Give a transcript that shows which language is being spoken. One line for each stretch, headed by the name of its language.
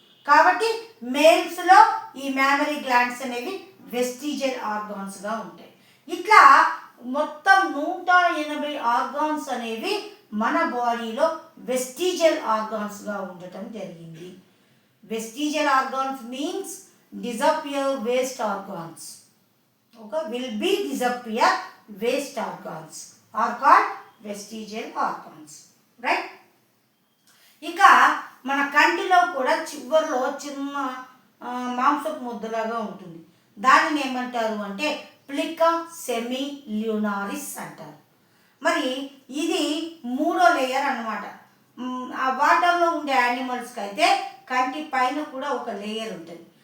Telugu: కాబట్టి మేల్స్లో ఈ mammary glands అనేవి వెస్టిజియల్ ఆర్గాన్స్గా ఉంటాయి. ఇట్లా మొత్తం 180 ఆర్గాన్స్ అనేవి మన బాడీలో వెస్టిజియల్ ఆర్గాన్స్గా ఉండటం జరిగింది. Vestigial organs means disappear waste organs.
English: Okay, will be disappear waste organs are called vestigial organs, right?
Telugu: ఇక మన కంటిలో కూడా చివర్లో చిన్న మాంసపు ముద్దలాగా ఉంటుంది, దానిని ఏమంటారు అంటే ప్లికా సెమిల్యూనారిస్ అంటారు. మరి ఇది 3వ లేయర్ అన్నమాట. ఆ వాటర్లో ఉండే యానిమల్స్కి అయితే కంటి పైన కూడా ఒక లేయర్ ఉంటుంది.